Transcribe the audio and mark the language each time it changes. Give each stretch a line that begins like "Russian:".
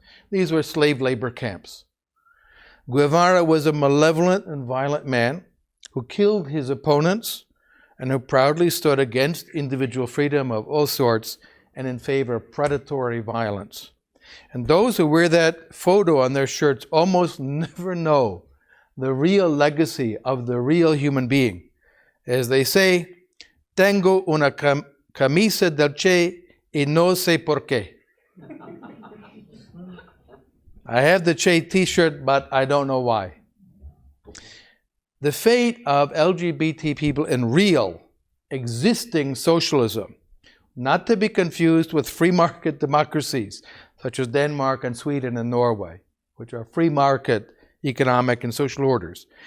English: These were slave labor camps. Guevara was a malevolent and violent man who killed his opponents and who proudly stood against individual freedom of all sorts and in favor of predatory violence. And those who wear that photo on their shirts almost never know the real legacy of the real human being. As they say,
Spanish: tengo una camisa del Che y no sé por qué.
English: I have the Che t-shirt, but I don't know why. The fate of LGBT people in real, existing socialism, not to be confused with free market democracies, such as Denmark and Sweden and Norway, which are free market economic and social orders.